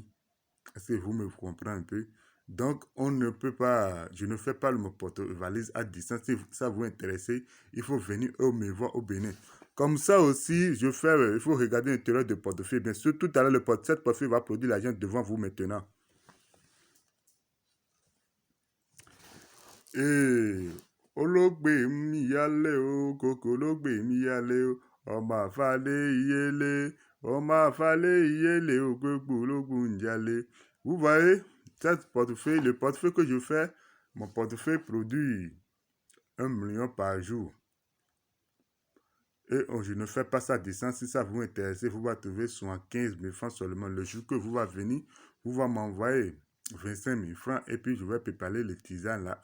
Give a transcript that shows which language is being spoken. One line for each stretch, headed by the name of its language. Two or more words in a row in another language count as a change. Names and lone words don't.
French: Est-ce que vous me comprenez un peu? Donc, on ne peut pas, je ne fais pas le porte-valise à distance. Si ça vous intéresse, il faut venir me voir au Bénin. Comme ça aussi, il faut regarder l'intérieur du portefeuille. Bien sûr, tout à l'heure, cette portefeuille va produire l'argent devant vous maintenant.
Yoruba: Et olóògbé mi yálé o, kòkó olóògbé mi yálé o, ọmọ àfàlé iyélé, ọmọ àfàlé iyélé o, gbogbo ológun njálé.
French: Vous voyez, le portefeuille que je fais, mon portefeuille produit 1 million par jour. Et je ne fais pas ça à distance. Si ça vous intéresse, vous va trouver 15 000 francs seulement. Le jour que vous va venir, vous va m'envoyer 25 000 francs et puis je vais préparer les tisanes là.